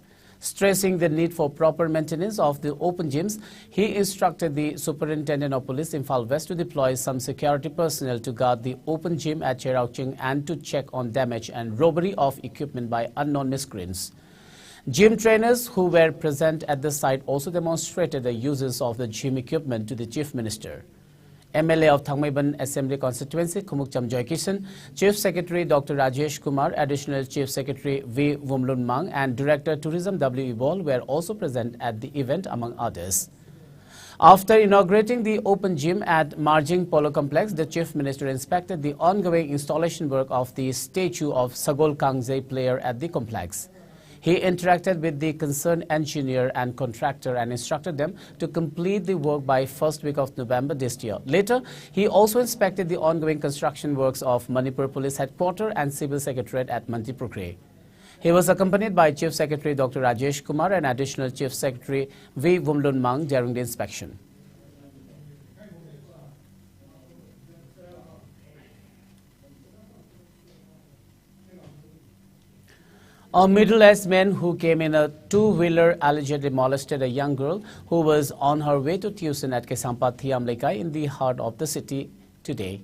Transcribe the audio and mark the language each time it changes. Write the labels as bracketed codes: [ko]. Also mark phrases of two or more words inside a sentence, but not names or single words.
[en] Stressing the need for proper maintenance of the open gyms, he instructed the Superintendent of Police Imphal West to deploy some security personnel to guard the open gym at Cherauching and to check on damage and robbery of equipment by unknown miscreants. Gym trainers who were present at the site also demonstrated the uses of the gym equipment to the Chief Minister. MLA of Thangmeiban Assembly Constituency, Khumukcham Joykishan, Chief Secretary Dr. Rajesh Kumar, Additional Chief Secretary V. Wumlun Mang and Director Tourism W. Ibol were also present at the event, among others. After inaugurating the open gym at Marjing Polo Complex, the Chief Minister inspected the ongoing installation work of the statue of Sagol Kangze player at the complex. He interacted with the concerned engineer and contractor and instructed them to complete the work by first week of November this year. Later, he also inspected the ongoing construction works of Manipur Police Headquarters and Civil Secretariat at Manipur. He was accompanied by Chief Secretary Dr. Rajesh Kumar and Additional Chief Secretary V. Wumlun Mang during the inspection. A middle-aged man who came in a two-wheeler allegedly molested a young girl who was on her way to tuition at Kesampa Thiam Lekai in the heart of the city today.